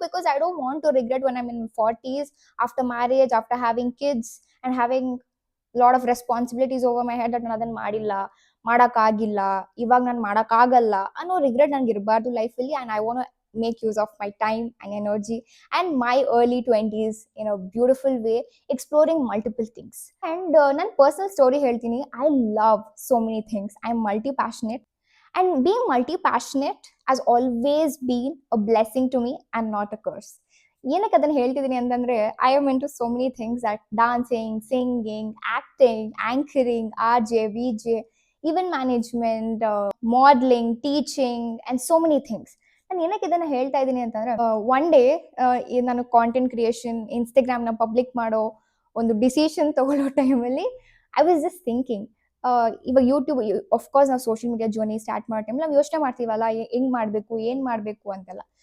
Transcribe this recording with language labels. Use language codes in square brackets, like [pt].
[en] because I don't want to regret when I mean 40s after marriage after having kids and having lot of responsibilities over my head that [kn] ನಾನು ಅದನ್ನ ಮಾಡಿಲ್ಲ, ಮಾಡಕ್ಕಾಗಿಲ್ಲ, ಇವಾಗ ನಾನು ಮಾಡಕ್ಕಾಗಲ್ಲ ಅನ್ನೋ regret ನನ್ಗೆ ಇರಬಾರ್ದು ಲೈಫಲ್ಲಿ. [en] And I want make use of my time and energy and my early 20s in a beautiful way, exploring multiple things. And nan personal story [kn] ಹೇಳ್ತೀನಿ. [en] I love so many things. I'm multi passionate and being multi passionate has always been a blessing to me and not a curse. [kn] ಏನಕ್ಕೆ ಅದನ್ನ ಹೇಳ್ತಿದ್ದೀನಿ ಅಂತಂದ್ರೆ [en] I am into so many things that dancing, singing, acting, anchoring, RJ, VJ, even management, modeling, teaching and so many things. [kn] ನಾನು ಏನಕ್ಕೆ ಇದನ್ನ ಹೇಳ್ತಾ ಇದ್ದೀನಿ ಅಂತಂದ್ರೆ ಒನ್ ಡೇ ನಾನು ಕಾಂಟೆಂಟ್ ಕ್ರಿಯೇಷನ್ ಇನ್ಸ್ಟಾಗ್ರಾಮ್ ನ ಪಬ್ಲಿಕ್ ಮಾಡೋ ಒಂದು ಡಿಸಿಷನ್ ತಗೊಳ್ಳೋ ಟೈಮಲ್ಲಿ [en] I was just thinking [kn] ಇವಾಗ ಯೂಟ್ಯೂಬ್ ಆಫ್ಕೋರ್ಸ್ ನಾವು ಸೋಷಿಯಲ್ ಮೀಡಿಯಾ ಜರ್ನಿ ಸ್ಟಾರ್ಟ್ ಮಾಡೋ ಟೈಮ್ ನಾವು ಯೋಚನೆ ಮಾಡ್ತೀವಲ್ಲ ಹೆಂಗ್ ಮಾಡಬೇಕು ಏನ್ ಮಾಡಬೇಕು ಅಂತೆಲ್ಲ.